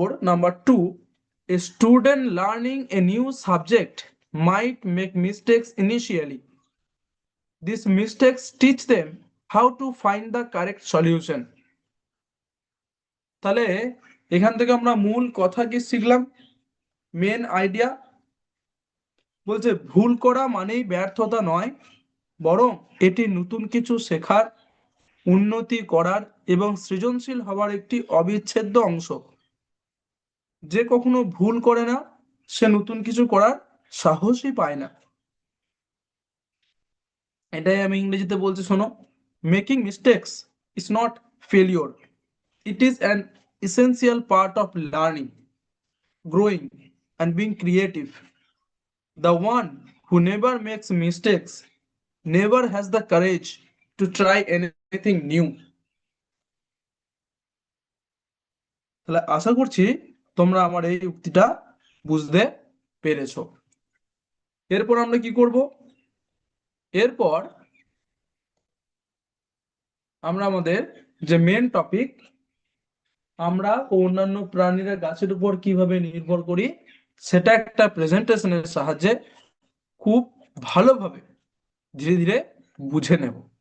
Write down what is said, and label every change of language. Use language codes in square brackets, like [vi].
[en] Number two, a student learning a new subject might make mistakes initially. These mistakes teach them how to find the correct solution. [bn] তাহলে এখান থেকে আমরা মূল কথা কি শিখলাম, মেন আইডিয়া বলছে ভুল করা মানেই ব্যর্থতা নয়, বরং এটি নতুন কিছু শেখার, উন্নতি করার এবং সৃজনশীল হওয়ার একটি অবিচ্ছেদ্য অংশ। যে কখনো ভুল করে না সে নতুন কিছু করার সাহসই পায় না। এটাই আমি ইংরেজিতে বলছি, শোনো, [en] Making mistakes is not failure, it is an essential part of learning, growing, and being creative. The one who never makes mistakes never has the courage to try anything new. [bn] তাহলে আশা করছি তোমরা আমার এই উক্তিটা বুঝতে পেরেছো। এরপর আমরা কি করব, এরপর আমরা আমাদের যে মেন টপিক, আমরা ও অন্যান্য প্রাণীরা গাছের উপর কিভাবে নির্ভর করি, সেটা একটা প্রেজেন্টেশনের সাহায্যে খুব ভালোভাবে ধীরে ধীরে বুঝে নেব।